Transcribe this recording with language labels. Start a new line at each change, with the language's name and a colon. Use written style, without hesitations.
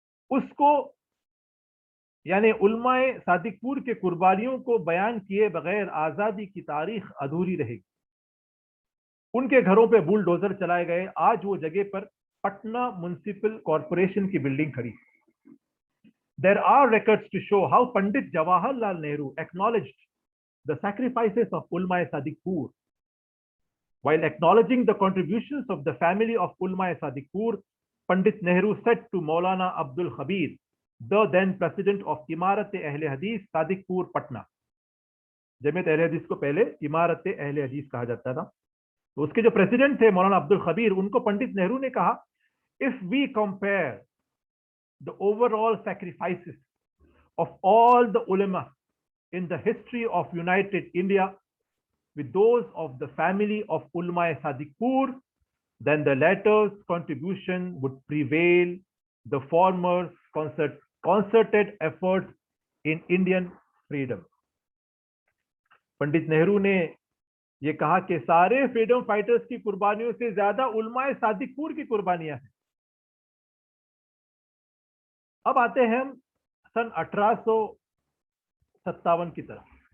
Hindi: उसको यानी उलमाए सादिकपुर के कुर्बानियों को बयान किए बगैर आजादी की तारीख अधूरी रहेगी। उनके घरों पे बुलडोजर चलाए गए। आज वो जगह पर पटना म्युनिसिपल कॉरपोरेशन की बिल्डिंग खड़ी है।
English: There are records to show how Pandit Jawaharlal Nehru acknowledged the sacrifices of Ulma Sadikpur. While acknowledging the contributions of the family of Ulma Sadikpur, Pandit Nehru said to Maulana Abdul Khabir, the then president of Imarat-e-Ahle Hadith Sadikpur, Patna.
Hindi: Jamiat अहले हदीस को पहले इमारत-ए-अहले हदीस कहा जाता था। तो उसके जो प्रेसिडेंट थे मौलाना अब्दुल खबीर, उनको पंडित नेहरू ने कहा,
English: If we compare the overall sacrifices of all the ulama in the history of United India with those of the family of Ulma Sadikpur, then the latter's contribution would prevail the former's concerted efforts in Indian freedom.
Hindi: Pandit Nehru ने यह कहा कि सारे freedom fighters की कुर्बानियों से ज्यादा उलमा सादिकपुर की कुर्बानियां हैं। अब आते हैं हम सन 1857 की तरफ।